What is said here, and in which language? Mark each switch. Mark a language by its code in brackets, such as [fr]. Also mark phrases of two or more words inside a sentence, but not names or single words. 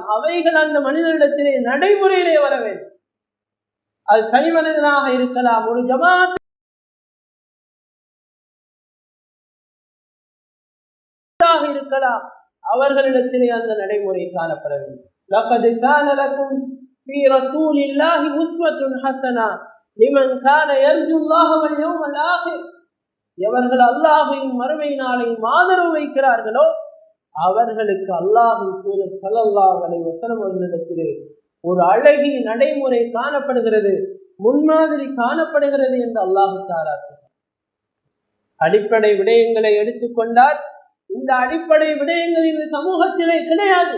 [ta] அவைகள் அந்த மனிதனிடத்திலே நடைமுறையிலே வர வேண்டும். அது தனி மனிதனாக இருக்கலாம், ஒரு ஜமாத் இருக்கலாம், அவர்களிடத்திலே அந்த நடைமுறை காணப்பட வேண்டும். [ar] لقد كان لكم في رسول الله أسوة حسنة لمن كان يرجو الله واليوم الآخر. [ta] எவர்கள் அல்லாஹ்வின் மறுமை நாளை ஆதரவு வைக்கிறார்களோ அவர்களுக்கு அல்லாஹ்வின் தூதர் [ar] صلى الله عليه وسلم [ta] அவர்களிடத்திலே ஒரு அழகிய நடைமுறை காணப்படுகிறது, முன்மாதிரி காணப்படுகிறது என்று [ar] الله تعالى [ta] சொல்றார். அடிப்படை விடயங்களை எடுத்துக்கொண்டால் இந்த அடிப்படை விடயங்கள் இந்த சமூகத்திலே கிடையாது.